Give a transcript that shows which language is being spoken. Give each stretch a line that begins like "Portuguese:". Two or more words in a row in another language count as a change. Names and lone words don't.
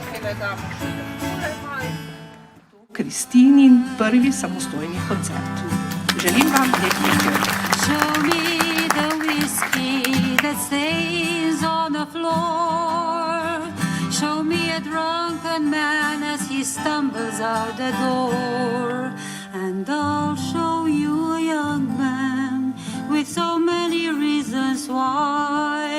Slovenian: Kristinin prvi samostojni koncert. Želim vam lep večer.
English: Show me the whiskey that stays on the floor. Show me a drunken man as he stumbles out the door. And I'll show you a young man with so many reasons why.